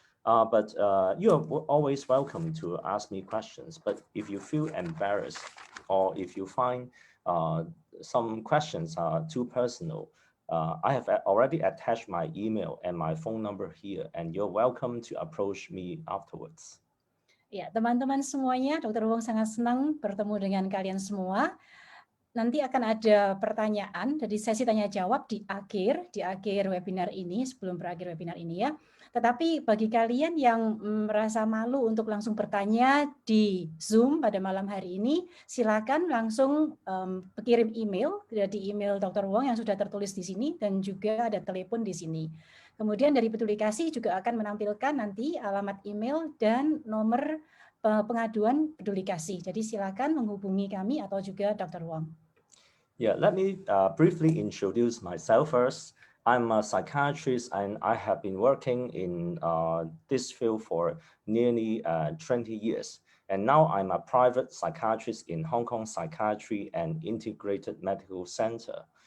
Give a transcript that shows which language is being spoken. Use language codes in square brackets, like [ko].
[en] But you are always welcome to ask me questions. But if you feel embarrassed or if you find some questions are too personal, I have already attached my email and my phone number here, and you're welcome to approach me afterwards. [id] Ya, teman-teman semuanya, Dr. Wong sangat senang bertemu dengan kalian semua. Nanti akan ada pertanyaan dari sesi tanya jawab di akhir webinar ini, sebelum berakhir webinar ini ya. Tetapi bagi kalian yang merasa malu untuk langsung bertanya di Zoom pada malam hari ini, silakan langsung kirim email di email Dr. Wong yang sudah tertulis di sini, dan juga ada telepon di sini. Kemudian dari Peduli Kasih juga akan menampilkan nanti alamat email dan nomor pengaduan Peduli Kasih. Jadi silakan menghubungi kami atau juga Dr. Wong. [en] Yeah, let me briefly introduce myself first. I'm a psychiatrist and I have been working in this field for nearly 20 years. And now I'm a private psychiatrist in Hong Kong Psychiatry and Integrated Medical Center.